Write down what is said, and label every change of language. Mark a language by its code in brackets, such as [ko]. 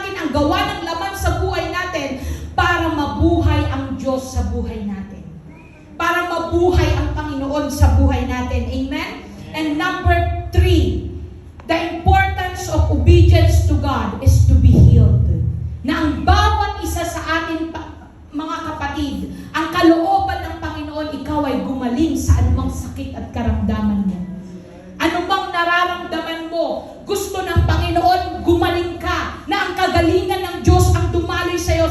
[tl] ang gawa ng laman sa buhay natin para mabuhay ang Diyos sa buhay natin. Para mabuhay ang Panginoon sa buhay natin. Amen? [en] And number 3, the importance of obedience to God is to be healed. [tl] Na ang bawat isa sa atin, mga kapatid, ang kalooban ng Panginoon, ikaw ay gumaling sa anumang sakit at karamdaman mo. Anumang nararamdaman mo, gusto ng Panginoon, gumaling ka, na ang kagalingan ng Diyos ang dumaloy sa iyo.